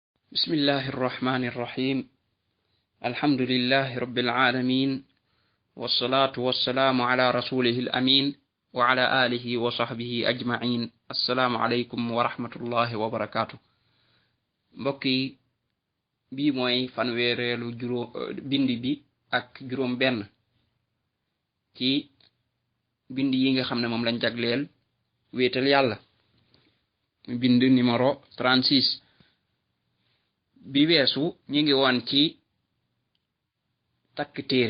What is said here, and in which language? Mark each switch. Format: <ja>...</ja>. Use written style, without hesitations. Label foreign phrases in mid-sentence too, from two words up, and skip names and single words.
<ar>بسم الله الرحمن الرحيم. الحمد لله رب العالمين، والصلاة والسلام على رسوله الأمين وعلى آله وصحبه أجمعين. السلام عليكم ورحمة الله وبركاته.</ar> <wo>mbokki bi mooy fanweereelu bindi bi ak juróom benn ci bindi yi nga xam ne moom lañ jagleel wéetal yàlla. bind numéro 36 bi weesu ñi ngi woon ci takk téere.</wo>